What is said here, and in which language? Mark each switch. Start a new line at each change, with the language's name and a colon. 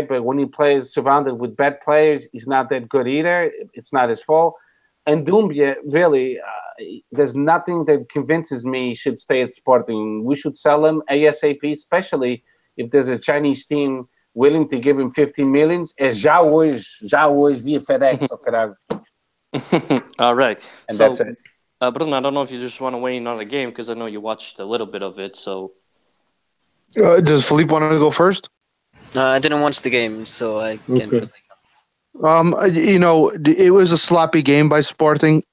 English: But when he plays surrounded with bad players, he's not that good either. It's not his fault. And Doumbia, really, there's nothing that convinces me he should stay at Sporting. We should sell him ASAP, especially if there's a Chinese team willing to give him 15 million.
Portuguese: Já hoje via FedEx, oh caralho.
English: All right. And so, that's it. Bruno, I don't know if you just want to weigh in on the game because I know you watched a little bit of it. So, does Philippe want to go first? I didn't watch the game, so I can't. Okay. It was a sloppy game by Sporting.